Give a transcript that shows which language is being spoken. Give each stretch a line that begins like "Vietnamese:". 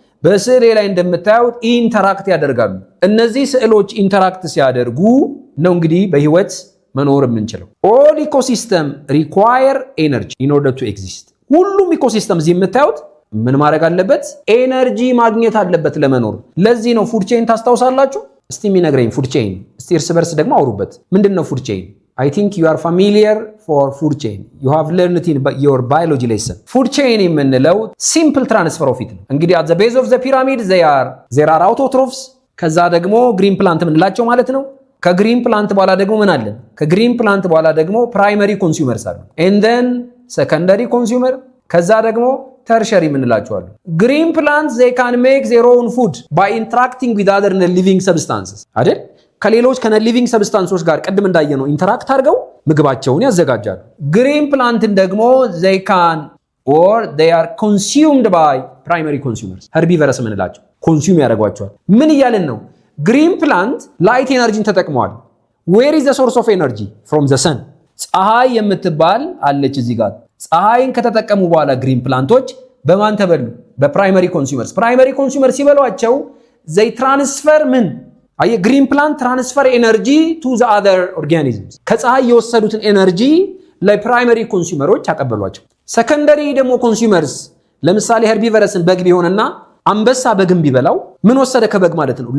Amharic: በስዕሌ ላይ እንደምታዩት ኢንተራክት ያደርጋሉ። እነዚህ ስዕሎች ኢንተራክት ሲያደርጉ ነው እንግዲህ በህይወት መኖር የምንችለው።
English: all ecosystem require energy in order to exist።
Amharic: ሁሉም ኢኮሲስተም እዚህ የምታዩት ምን ማድረግ አለበት? ኤነርጂ ማግኘት አለበት ለመኖር። ለዚህ ነው ፉድ ቼን ታስታውሳላችሁ? እስቲ የሚነግረኝ ፉድ ቼን፣ እስቲ እርስ በርስ ደግሞ አውሩበት። ምንድነው ፉድ ቼን?
English: I think you are familiar for food chain. You have learned in your biology lesson. Food chain የምንለው simple transfer of it ነው። እንግዲህ at the base of the pyramid there are autotrophs።
Amharic: ከዛ ደግሞ
English: green plant
Amharic: የምንላቸው ማለት ነው። ከግሪን ፕላንት በኋላ ደግሞ ምን አለን? ከግሪን ፕላንት በኋላ ደግሞ
English: primary consumers አሉ። and then secondary consumer፣ ከዛ ደግሞ tertiary የምንላቸው አሉ። green plants they can make their own food by interacting with other living substances
Amharic: አይደል? ከሌሎች ከነሊቪንግ ሰብስታንሶች ጋር ቅድም እንዳየነው ኢንተራክት አድርገው ምግባቸውን ያዘጋጃሉ። ግሪን ፕላንትን ደግሞ
English: they can or they are consumed by primary consumers፣
Amharic: herbivores የምንላቸው ኮንሱም ያደርጓቸዋል። ምን እያልን ነው? ግሪን ፕላንት ላይት ኤነርጂን ተጠቅመዋል።
English: where is the source of energy? from the sun።
Amharic: ፀሐይ የምትባል አለች እዚህ ጋር። ፀሐይን ከተጠቀሙ በኋላ ግሪን ፕላንቶች በማን ተበሉ? በፕራይመሪ ኮንሱመርስ። ፕራይመሪ ኮንሱመርስ ሲበሏቸው they transfer ምን
English: ግሪን ፕላንት ትራንስፈር ኤነርጂ ቱ ዘ አዘር ኦርጋኒዝምስ።
Amharic: ከፀሐይ የወሰዱትን ኤነርጂ ለፕራይመሪ ኮንሱመሮች አቀበሏቸው። ሰከንደሪ ደግሞ ኮንሱመርስ፣ ለምሳሌ ሄርቢቨረስን በግ ቢሆንና አንበሳ በግን ቢበላው ምን ወሰደ ከበግ ማለት ነው?